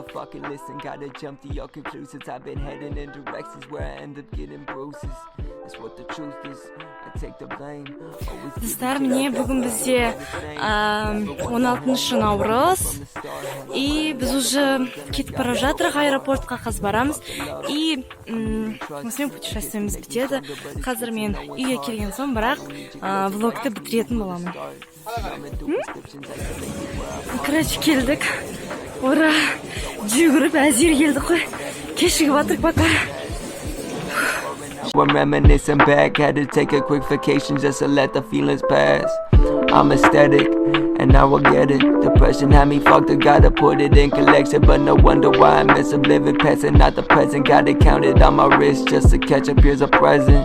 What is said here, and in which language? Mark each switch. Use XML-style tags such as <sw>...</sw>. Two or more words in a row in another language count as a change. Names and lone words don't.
<kk>Достар, міне бүгін бізде 16 наурыз, и біз уже кетіп бара жатырық аэропортқа, қазір барамыз, и осымен путешествиеміз бітеді. Қазір мен үйге келген соң, бірақ влогты бітіретін боламын. Короче, келдік. Ура! Жүгіріп, әзер келдік қой. Кешігіп атырық бақа.</kk> <en>I'm reminiscing back, had to take a quick vacation just to let the feelings pass. I'm aesthetic, and now I get it. Depression had me fucked, I gotta put it in collection. But no wonder why I miss of living past and not the present. Got it counted on my wrist just to catch up, here's a present.</en>